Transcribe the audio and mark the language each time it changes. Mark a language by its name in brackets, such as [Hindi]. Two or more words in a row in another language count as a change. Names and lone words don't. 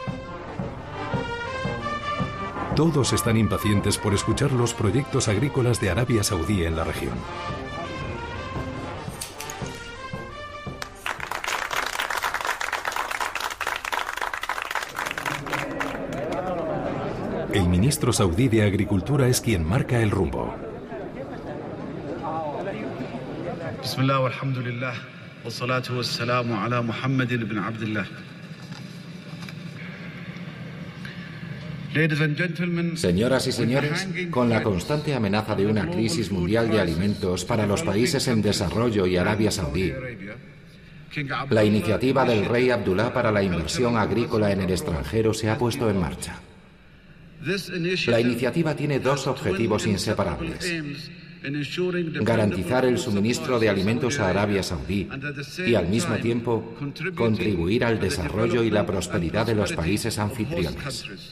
[Spanish] Todos están impacientes por escuchar los proyectos agrícolas de Arabia Saudí en la región. El ministro saudí de Agricultura es quien marca el rumbo. [Arabic] بسم الله والحمد لله والصلاة والسلام على محمد بن عبد الله. [Spanish] Señoras y señores, con la constante amenaza de una crisis mundial de alimentos para los países en desarrollo y Arabia Saudí, la iniciativa del rey Abdullah para la inversión agrícola en el extranjero se ha puesto en marcha. La iniciativa tiene dos objetivos inseparables: garantizar el suministro de alimentos a Arabia Saudí y, al mismo tiempo, contribuir al desarrollo y la prosperidad de los países anfitriones.